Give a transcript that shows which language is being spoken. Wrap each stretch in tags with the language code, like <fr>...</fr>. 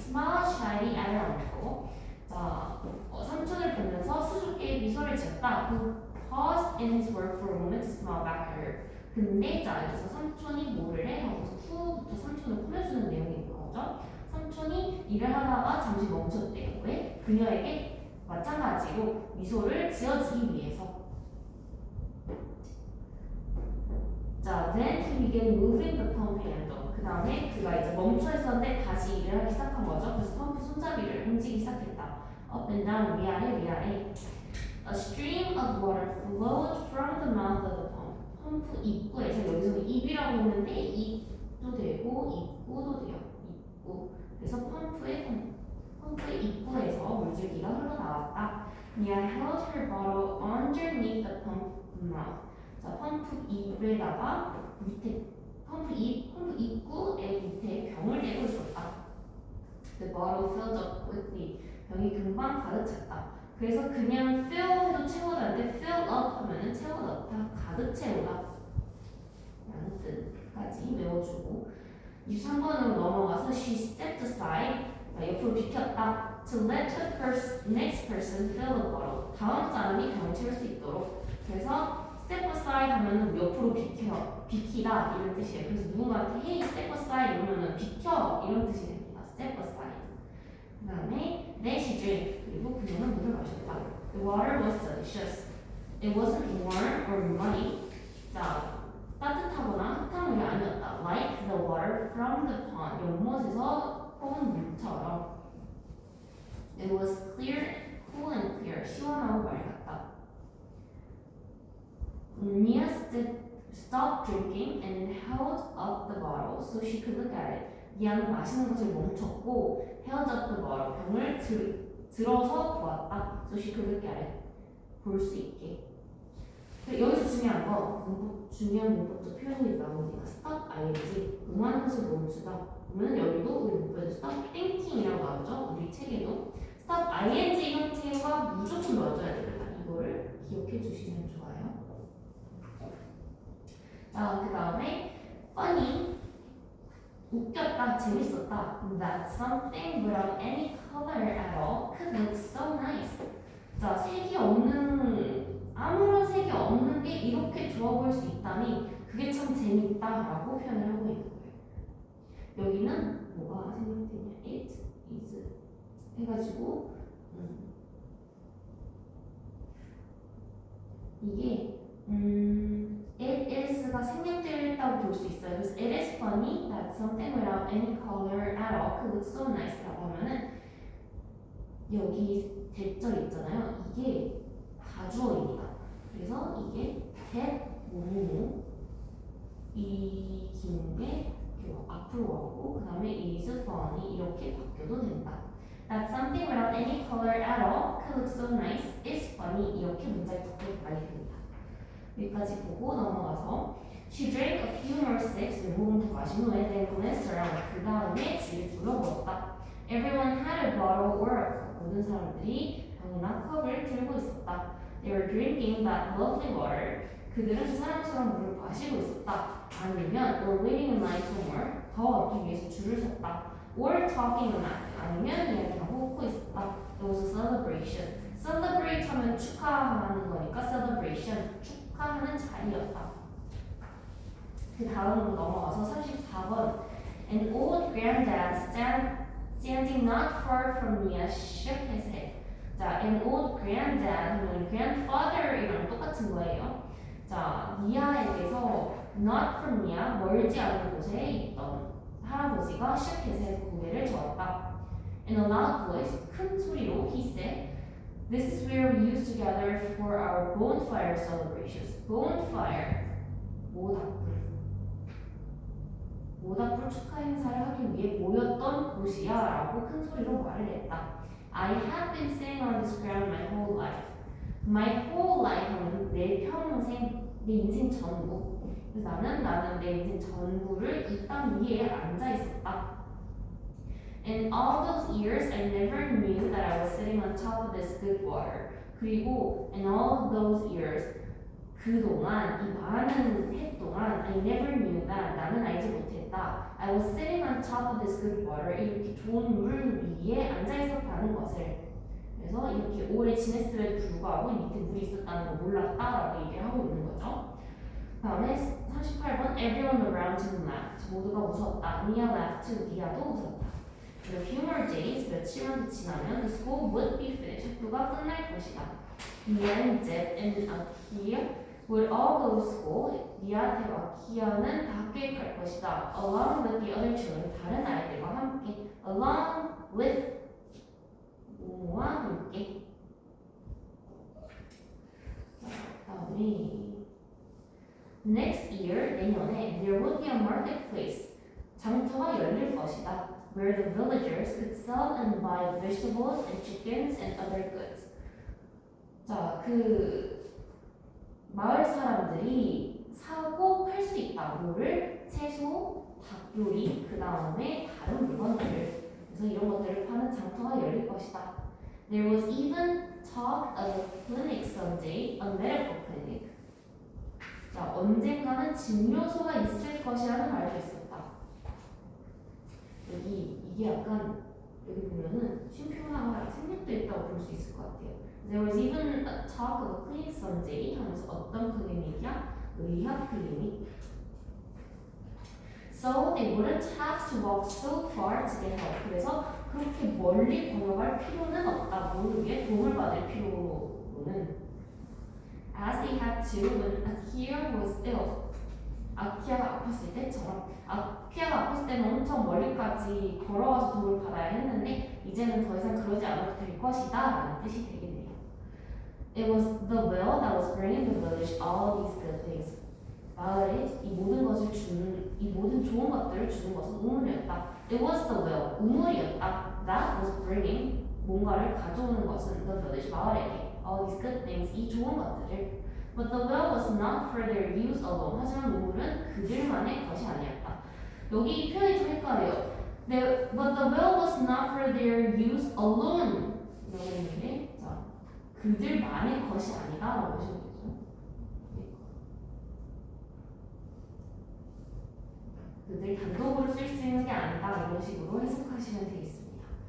<ko>자리 아래 얹고 자 삼촌을 보면서 수줍게 미소를 지었다.</ko> <en>Who paused in his work for a moment to smile back at her.</en> <ko>근데 자 여기서 삼촌이 뭐를 해? 하고서 후부터 삼촌을 꾸며주는 내용인 거죠. 삼촌이 일을 하다가 잠시 멈췄대요. 왜? 그녀에게 마찬가지로 미소를 지어주기 위해서.</ko> <en>자, then he began moving the pump handle.</en> <ko>그 다음에 그가 이제 멈춰 있었는데 다시 일을 하기 시작한 거죠. 그래서 펌프 손잡이를 움직이기 시작했다.</ko> <en>Up and down,</en> <ko>위아래, 위아래.</ko> <en>A stream of water flowed from the mouth of the pump.</en> <ko>펌프 입구에서 여기서는 입이라고 했는데 입도 되고 입구도 돼요. 입구. 그래서 펌프의 입구에서 물줄기가 흘러나왔다.</ko> <en>Mia held her bottle underneath the pump mouth.</en> <ko>자, 펌프 입에다가 밑에 펌프 입구의 밑에 병을 대고 있었다.</ko> <en>The bottle filled up quickly.</en> <ko>병이 금방 가득 찼다. 그래서 그냥 fill 해도 채워다는데 fill up 하면은 채워 넣다, 가득 채우다 라는 뜻까지 외워주고 23번으로 넘어가서</ko> <en>she stepped aside.</en> <ko>옆으로 비켰다.</ko> <en>To let the next person fill the bottle.</en> <ko>다음 사람이 병을 채울 수 있도록. 그래서 step aside 하면은 옆으로 비키다 이런 뜻이에요. 그래서 누군가한테</ko> <en>hey step aside</en> <ko>이러면은 비켜 이런 뜻이 됩니다.</ko> <en>step aside.</en> <ko>그 다음에</ko> <en>then she drank.</en> <ko>그리고 그녀는 물을 마셨다.</ko> <en>The water was delicious. It wasn't warm or muddy.</en> <ko>자, 따뜻하거나 흙탕 물이 아니었다.</ko> <en>Like the water from the pond.</en> <ko>연못에서 뽑은 물처럼.</ko> <en>It was clear, cool and clear.</en> <ko>시원하고 맑았다.</ko> <en>Mia stopped drinking and held up the bottle so she could look at it.</en> <ko>미아는 마시는 것을 멈췄고</ko> <en>held up the bottle.</en> <ko>병을 들어서 보았다.</ko> <en>So she could look at it.</en> <ko>볼 수 있게. 여기서 중요한 거, 중요한 문법적 표현이 나옵니다. stop ing, 응하는 것을 멈추다. 그러면 여기도 우리 문법에도 stop thinking이라고 나오죠. 우리 책에도 stop ing 형태가 무조건 넣어줘야 됩니다. 이거를 기억해 주시면 좋아요. 자, 그 다음에 funny, 웃겼다, 재밌었다.</ko> <en>That something without any color at all could look so nice.</en> <ko>자, 색이 없는, 아무런 색이 없는 게 이렇게 좋아 보일 수 있다니 그게 참 재밌다라고 표현을 하고 있는 거예요. 여기는 뭐가 생략되냐? It is 해가지고 이게 it is가 생략되었다고 볼 수 있어요.</ko> <en>그래서 it is funny that something without any color at all could look so nice</en> <ko>라고 하면은 여기 대절 있잖아요. 이게 가주어입니다. 그래서 이게 that 뭐뭐뭐 이 긴 게 앞으로 가고 그 다음에 is funny 이렇게 바뀌어도 된다.</ko> <en>That something without any color at all could look so nice is funny</en> <ko>이렇게 문장이 바뀌어도 많이 됩니다. 여기까지 보고 넘어가서</ko> <en>She drank a few more sips.</en> <ko>몇 모금 더 마신 후에</ko> <en>then glanced around.</en> <ko>그 다음에 주위를 둘러보았다.</ko> <en>Everyone had a bottle or a cup.</en> <ko>모든 사람들이 병이나 컵을 들고 있었다.</ko> <en>They were drinking that lovely water.</en> <ko>그들은 사랑스러운 물을 마시고 있었다. 아니면</ko> <en>were waiting in line for more.</en> <ko>더 얻기 위해서 줄을 섰다.</ko> <en>Or talking about.</en> <ko>아니면 이야기하고 웃고 있었다.</ko> <en>It was a celebration.</en> <ko>Celebrate 하면 축하하는 거니까 celebration. 축하하는 자리였다. 그 다음으로 넘어가서 34번.</ko> <en>An old granddad standing not far from Mia shook his head.</en> <ko>자, an old granddad 하면 grandfather이랑 똑같은 거예요. 자, 미아에게서 not from Mia, 멀지 않은 곳에 있던 할아버지가</ko> <en>shook his head,</en> <ko>고개를 저었다.</ko> <en>In a loud voice,</en> <ko>큰 소리로</ko> <en>he said, This is where we used to gather for our bonfire celebrations.</en> <ko>Bonfire, 모닥불 축하 행사를 하기 위해 모였던 곳이야 라고 큰 소리로 말을 했다.</ko> <en>I have been sitting on this ground my whole life. My whole life</en> <ko>하면 내 평생, 내 인생 전부. 그래서 나는 내 인생 전부를 이 땅 위에 앉아 있었다.</ko> <en>In all those years, I never knew that I was sitting on top of this good water. 그리고 in all those years,</en> <ko>그동안, 이 많은 해 동안</ko> <en>I never knew that</en> <ko>나는 알지 못했다.</ko> <en>I was sitting on top of this good water.</en> <ko>이렇게 좋은 물 위에 앉아 다른 것을. 그래서 이렇게 오래 지냈음에도 불구하고 밑에 물이 있었다는 걸 몰랐다라고 얘기를 하고 있는 거죠. 다음에 38번</ko> <en>Everyone around him laughed.</en> <ko>모두가 웃었다.</ko> <en>Mia laughed too.</en> <ko>미아도 웃었다.</ko> <en>A few more days,</en> <ko>며칠만 지나면</ko> <en>the school would be finished.</en> <ko>학교가 끝날 것이다.</ko> <en>Mia and Deb and Akia would all go to school.</en> <ko>미아, 뎁, 아키아는 다 학교에 갈 것이다.</ko> <en>Along with the other children.</en> <ko>다른 아이들과 함께. Along with 뭐와 함께. 자, 다음에</ko> <en>Next year,</en> <ko>내년에</ko> <en>there would be a marketplace.</en> <ko>장터가 열릴 것이다.</ko> <en>Where the villagers could sell and buy vegetables and chickens and other goods.</en> <ko>자, 그 마을 사람들이 사고 팔 수 있다. 뭐를? 채소, 닭 요리, 그 다음에 다른 물건들을. 그래서 이런 것들을 파는 장터가 열릴 것이다.</ko> <en>There was even talk of a clinic someday, a medical clinic.</en> <ko>자, 언젠가는 진료소가 있을 것이라는 말도 있었다. 이게 약간 여기 보면은 쉼표나 생략도 있다고 볼 수 있을 것 같아요.</ko> <en>There was even a talk of a clinic someday</en> <ko>하면서 어떤 클리닉이야? 의학 클리닉.</ko> <en>So they wouldn't have to walk so far to get help.</en> <ko>그래서 그렇게 멀리 걸어갈 필요는 없다. 모두 위해 도움을 받을 필요는.</ko> <en>As they had to when Akia was ill.</en> <ko>아키아가 아팠을 때처럼. 아키아가 아팠을 때는 엄청 멀리까지 걸어와서 도움을 받아야 했는데 이제는 더 이상 그러지 않아도 될 것이다 라는 뜻이 되겠네요.</ko> <en>It was the well that was bringing the village all these good things.</en> <ko>마을에 이 모든 것을 주는, 이 모든 좋은 것들을 주는 것은 우물이었다.</ko> <en>It was the well,</en> <ko>우물이었다.</ko> <en>That was bringing,</en> <ko>뭔가를 가져오는 것은</ko> <en>the village,</en> <ko>마을에게</ko> <en>all these good things,</en> <ko>이 좋은 것들을.</ko> <en>But the well was not for their use alone.</en> <ko>하지만 우물은 그들만의 것이 아니었다. 여기 이 표현이 좀 헷갈려요.</ko> <en>But the well was not for their use alone.</en> <ko>이라고 했는데, 자, 그들만의 것이 아니다 라고 보시면 되죠. 그들 단독으로 쓸 수 있는 게 아니다 이런 식으로 해석하시면 되겠습니다.</ko>